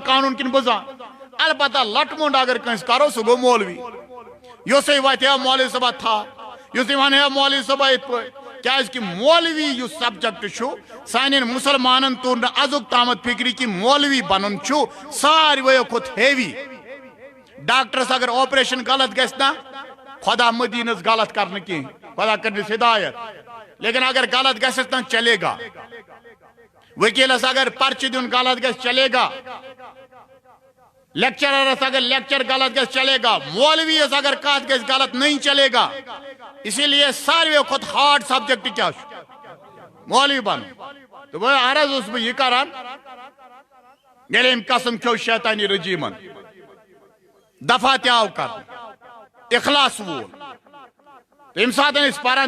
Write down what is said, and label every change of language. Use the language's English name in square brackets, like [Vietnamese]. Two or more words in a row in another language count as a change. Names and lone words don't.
[Kashmiri] قانوٗن کِنہٕ بہٕ زان البتہ لٹ موٚنڈ اگر کٲنٛسہِ کرو سُہ گوٚو مولوی یُسے وتہِ ہے مولوی صٲبا تھا یُسے ونہِ ہے مولوی صٲبا یِتھ پٲٹھۍ کیازِ مولوی یُس سبجیکٹ چھُ سانٮ۪ن مُسلمانن توٚر نہٕ ازُک تامتھ فکرِ کہِ مولوی بنُن چھُ ساروٕیو کھۄتہٕ ہیوی ڈاکٹرس اگر آپریشن غلط گژھِ نا خدا مدینس غلط کرنہٕ کینٛہہ خدا کرنس ہدایت لیکن اگر غلط گژھٮ۪س نا [Urdu] چلے گا [Kashmiri] وکیلس اگر پرچہِ دیُن غلط گژھِ [Urdu] چلے گا [Kashmiri] لیکچررس اگر لیکچر غلط گژھِ [Urdu] چلے گا [Kashmiri] مولویس اگر کتھ گژھِ غلط [Urdu] نہیں چلے گا اسی لیے [Kashmiri] ساروٕیو کھۄتہٕ ہارڈ سبجیکٹ کیٛاہ چھُ مولوی بنُن تہٕ وۄنۍ عرض اوسُس بہٕ یہِ کران ییٚلہِ أمۍ قسم کھیوٚو شیطانی رجیٖمن دفع تہِ آو کرنہٕ اخلاص وول تمہِ ساتہٕ أسۍ پران